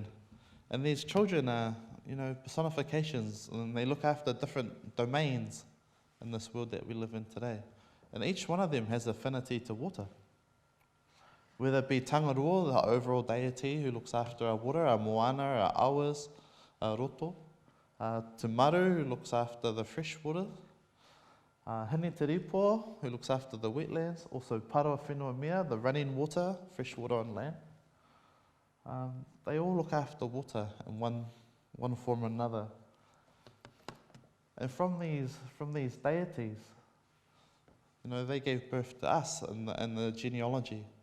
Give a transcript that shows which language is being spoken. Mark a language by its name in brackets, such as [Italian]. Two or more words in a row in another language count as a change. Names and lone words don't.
[English] And these children are, personifications, and they look after different domains in this world that we live in today. And each one of them has affinity to water. Whether it be Tangarua, the overall deity who looks after our water, our moana, our awas, our roto. Te Maru, who looks after the fresh water. Hine Te Ripo, who looks after the wetlands, also Paroa Whenua Mea, the running water, fresh water on land. They all look after water in one form or another. And from these deities, they gave birth to us and the genealogy.